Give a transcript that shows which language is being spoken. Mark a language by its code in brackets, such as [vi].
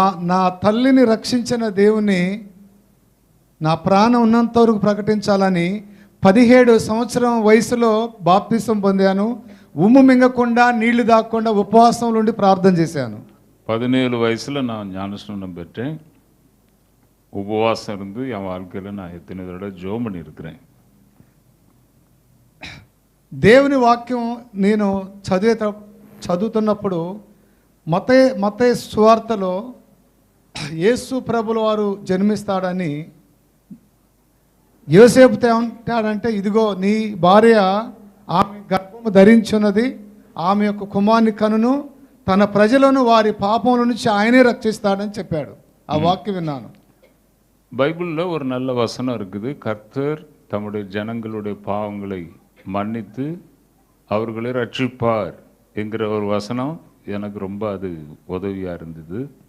[te] నా తల్లిని రక్షించిన దేవుని నా ప్రాణం ఉన్నంత వరకు ప్రకటించాలని 17 సంవత్సరం వయసులో బాప్తిసం పొందాను. ఉమ్ము మింగకుండా నీళ్లు దాక్కుండా ఉపవాసంలో ఉండి ప్రార్థన చేశాను. [ta] 17 வயசில் நான் ஞானஸ்நானம் பெற்றேன். உபவாசம் இருந்து என் வாழ்க்கையில் நான் எத்தனை தடவை ஜெபம் பண்ணியிருக்கிறேன். [te] దేవుని వాక్యం నేను చదువుతున్నప్పుడు మత్తయి సువార్తలో యేసు ప్రభుల వారు జన్మిస్తాడని యోసేపుతో ఏమంటాడంటే, ఇదిగో నీ భార్య ఆమె గర్భము ధరించున్నది, ఆమె యొక్క కుమారుని కనును, తన ప్రజలను వారి పాపముల నుంచి ఆయనే రక్షిస్తాడని చెప్పాడు. ఆ వాక్యం విన్నాను. [ta] பைபிளில் ஒரு நல்ல வசனம் இருக்குது. கர்த்தர் தம்முடைய ஜனங்களுடைய பாவங்களை மன்னித்து அவர்களை ரட்சிப்பார் என்கிற ஒரு வசனம் எனக்கு ரொம்ப அது உதவியாக இருந்தது.